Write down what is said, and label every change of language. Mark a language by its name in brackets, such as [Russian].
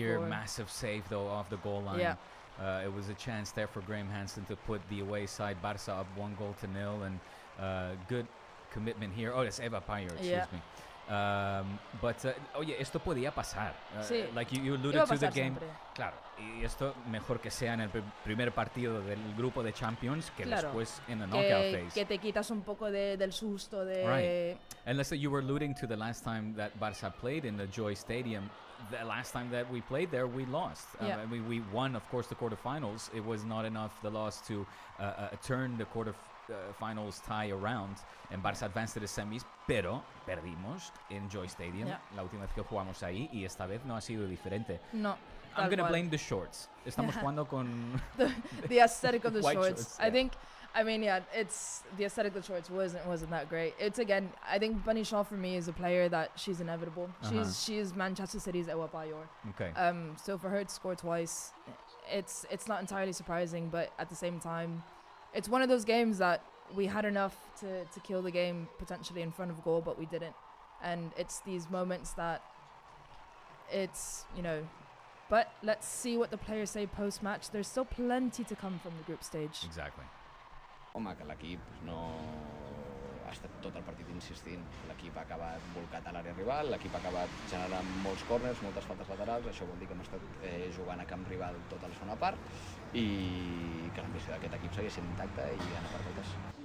[English] Here, massive save, though, off the goal line. Yeah. It was a chance there for Graham Hansen to put the away side Barça up 1-0, and good commitment here. Oh, it's Eva Payor, excuse me. [Spanish] Oye, esto podía pasar. [English] Like you alluded to the game. [Spanish] Siempre. Claro, y esto mejor que sea en el primer partido del grupo de Champions que después en [English] the knockout phase. [Spanish] Que te quitas un poco del susto de... [English] Right. And let's say you were alluding to the last time that Barça played in the Joy Stadium. The last time that we played there, we lost. We won, of course, the quarterfinals. It was not enough, the loss, to turn the quarterfinals tie around, and Barça advanced to the semis, [Spanish] pero perdimos en Joy Stadium la última vez que jugamos ahí, y esta vez no ha sido diferente. [English] No. I'm going to blame the shorts. [Spanish] Estamos jugando con [English] the aesthetic of the shorts. shorts. It's the aesthetic of the shorts wasn't that great. It's, again, I think Bunny Shaw for me is a player that she's inevitable. She's Manchester City's Ewa Payor. Okay. So for her to score twice it's not entirely surprising, but at the same time, it's one of those games that we had enough to kill the game potentially in front of goal, but we didn't. And it's these moments that it's, you know, but let's see what the players say post-match. There's still plenty to come from the group stage. Exactly. [Catalan] Home, que l'equip no ha estat tot el partit insistint. L'equip ha acabat volcat a l'àrea rival, l'equip ha acabat generant molts córners, moltes faltes laterals, això vol dir que hem estat jugant a camp rival tota la segona part i que l'ambició d'aquest equip segueix sent intacta i anar per totes.